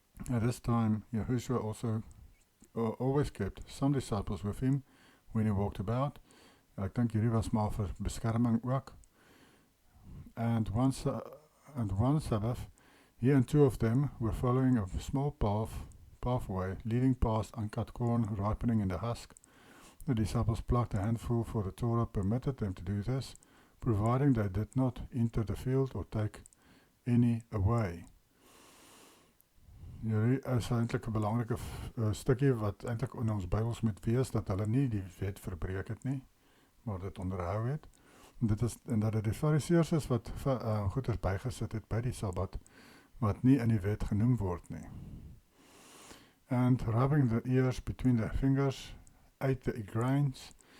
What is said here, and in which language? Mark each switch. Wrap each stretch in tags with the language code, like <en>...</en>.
<en>At this time, Yahushua also always kept some disciples with him when he walked about.</en> <af>Ek dink hierdie was maar vir beskerming ook.</af> <en>And one Sabbath, he and two of them were following a small pathway leading past uncut corn ripening in the husk. The disciples plucked a handful, for the Torah permitted them to do this, providing they did not enter the field or take any away.</en> <af>Hierdie is eintlik 'n belangrike stukkie wat eintlik in ons Bybels moet wees, dat hulle nie die wet verbreek het nie, maar dit onderhou het. En dat dit die Fariseërs is wat goeders bygesit het by die Sabbat, wat nie in die wet genoem word nie.</af> <en>And rubbing the ears between their fingers, ate the grains.</en>